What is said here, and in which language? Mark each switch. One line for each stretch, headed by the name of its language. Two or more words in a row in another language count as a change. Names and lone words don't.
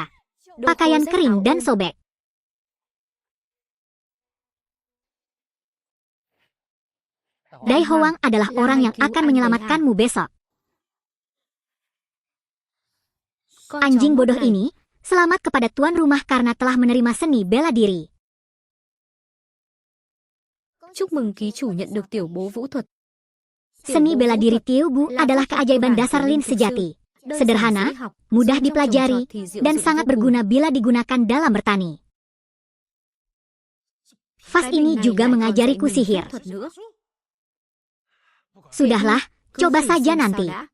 Indonesian: Pakaian kering dan sobek. Dai Hoang adalah orang yang akan menyelamatkanmu besok. Anjing bodoh ini, selamat kepada tuan rumah karena telah menerima seni bela diri.
Vietnamese: Chúc mừng ký chủ nhận được tiểu bố vũ thuật.
Indonesian: Seni bela diri Tiu Bu adalah keajaiban dasar Lin sejati. Sederhana, mudah dipelajari, dan sangat berguna bila digunakan dalam bertani. Vas ini juga mengajariku sihir. Sudahlah, coba saja nanti.